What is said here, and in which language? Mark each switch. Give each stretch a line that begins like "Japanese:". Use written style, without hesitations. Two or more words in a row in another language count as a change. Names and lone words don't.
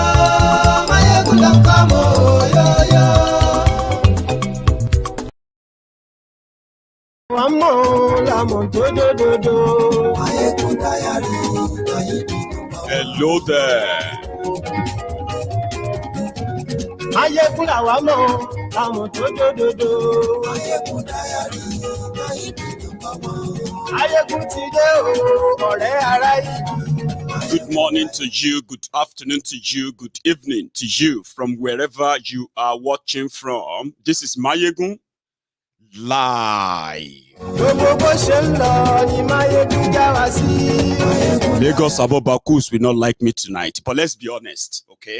English: Maiyegun don't come, oh, yo, yo. One more, do. Maiyegun diary. Hello there.
Yoruba: Maiyegun làwa mọ̀, àmọ̀ tó dòdòdò.
English: Maiyegun diary,
Yoruba: Maiyegun ti dé o, ọ̀rẹ́ ará ìlú.
English: Good morning to you, good afternoon to you, good evening to you from wherever you are watching from. This is Maiyegun Live. Lagos Abobakus will not like me tonight, but let's be honest, okay?